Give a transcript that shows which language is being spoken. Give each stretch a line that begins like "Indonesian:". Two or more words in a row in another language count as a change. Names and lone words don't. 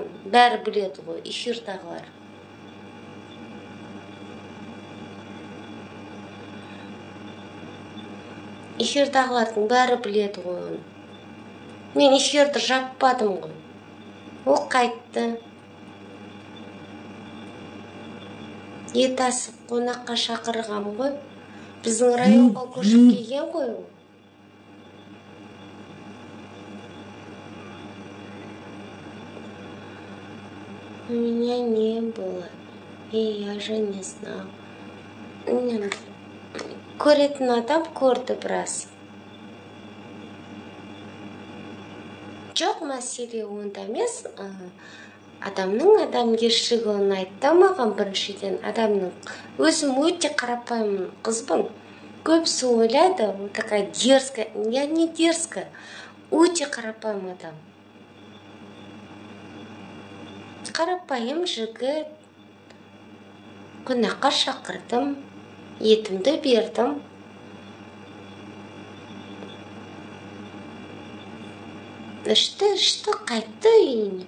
Kazakh: Бәрі біледі ғой, эфирдағылар. Эфирдағылардың бәрі біледі ғой оны. Мен эфирді жаппадым ғой. Ол қайтты. Ет асып қонаққа шақырғам ғой. Біздің районға көшіп келген ғой ол.
Russian: У меня не было. И я же не знал.
Kazakh: Көретін адам көрді біраз. Жоқ, мәселе онда емес. Адамның адамгершілігі оны айтты маған біріншіден. Адамның өзім өте қарапайым қызбын. Көбісі ойлайды, ол
Russian: такая дерзкая. Я не дерзкая.
Kazakh: Өте қарапайым адам. Қарапайым жігіт. Қонаққа шақырдым. Етімді бердім. Ішті, қайтты үйіне.